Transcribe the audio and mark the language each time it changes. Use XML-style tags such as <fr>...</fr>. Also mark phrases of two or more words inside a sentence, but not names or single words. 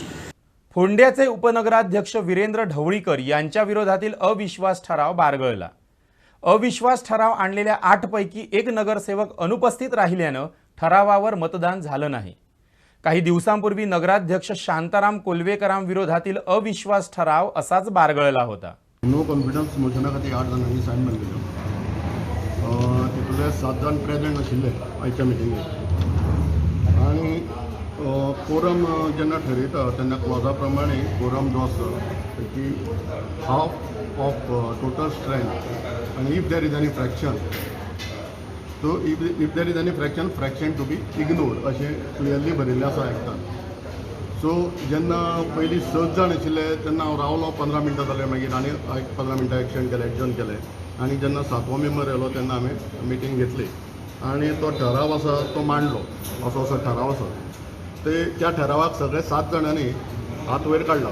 <mr>फोंड्याचे उपनगराध्यक्ष वीरेंद्र ढवळीकर यांच्या विरोधातील अविश्वास ठराव बारगळला. अविश्वास ठराव आणलेल्या 8 पैकी 1 नगरसेवक अनुपस्थित राहिल्यानं ठरावावर मतदान झालं नाही. काही दिवसांपूर्वी नगराध्यक्ष शांताराम कोल्वेकरांविरोधातील अविश्वास ठराव असाच बारगळला होता.</mr> <en>no confidence</en> <kok>मोशना खातीर 8 जाणांनी सायन मारलेलो. तितूंतले 7 जाण प्रेजेंट आशिल्ले आयच्या मिटिंगेक आनी कोरम जेन्ना ठरयता तेन्ना क्लॉजा प्रमाणे कोरम जो आसा की</kok> <en>half of total strength</en> <kok>आनी</kok> <en>if there is any fraction so if there is any fraction to be ignored</en> <kok>अशें क्लियरली बरयल्लें आसा एक्टान. सो जेन्ना पयलीं 7 जाण आशिल्ले तेन्ना हांव रावलो 15 मिनटां जाले मागीर आनी 15 मिनटां एक्शन केलें आनी जेन्ना 7वो मेंबर येयलो तेन्ना हांवें मिटींग घेतली आनी तो ठराव आसा तो मांडलो. असो ठराव आसा त्या ठरावाक सगळे 7 जाणांनी हात वयर काडला.</kok>